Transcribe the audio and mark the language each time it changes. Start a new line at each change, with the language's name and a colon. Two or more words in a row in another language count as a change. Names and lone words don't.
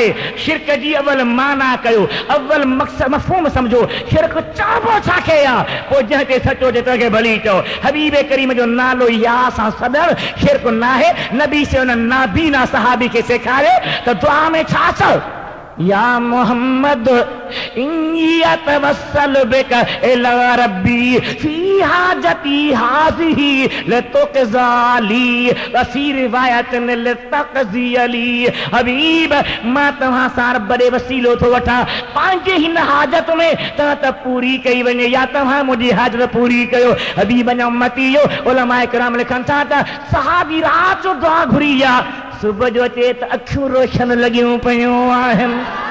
Sindhi: शिरक जी अवल माना कयो, अवल मक़सद मफ़हूम समझो। शिरक चइबो छाखे आहे? पोइ जंहिं ते सचो जे तंहिंखे भली चओ। हबीब करीम जो नालो या सां सदर शिरक नाहे। नबी से हुन नाबीना सहाबी खे सेखारे त दुआ में छा चओ?
Arabic: يا محمد إني أتوسل بك إلى ربي في حاجتي هذه لتقضى لي وفي رواية لتقضي لي.
Sindhi: हबीब मां तव्हां सां बड़े वसीलो थो वठां पंहिंजे हिन हाजत में त पूरी कई वञे, या तव्हां मुंहिंजी हाजत पूरी कयो। हबीब जा उम्मती जो उलमाए किराम लिखनि था त सहाबी रात जो दुआ घुरी आहे, सुबुह जो अचे त अखियूं रोशन लॻियूं पियूं आहिनि।